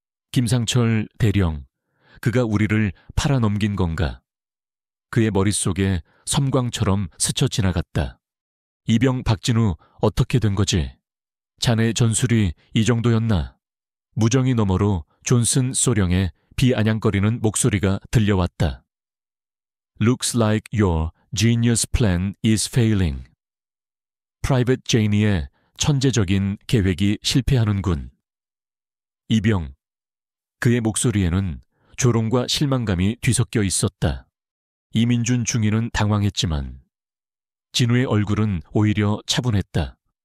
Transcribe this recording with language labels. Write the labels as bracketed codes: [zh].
[ko] 김상철 대령, 그가 우리를 팔아넘긴 건가? 그의 머릿속에 섬광처럼 스쳐 지나갔다. 이병 박진우 어떻게 된 거지? 자네 전술이 이 정도였나? 무정이 너머로 존슨 소령의 비아냥거리는 목소리가 들려왔다. [en] Looks like your genius plan is failing. [ko] 프라이빗 제이니의 천재적인 계획이 실패하는군. 이병, 그의 목소리에는 조롱과 실망감이 뒤섞여 있었다. 이민준 중위는 당황했지만 진우의 얼굴은 오히려 차분했다.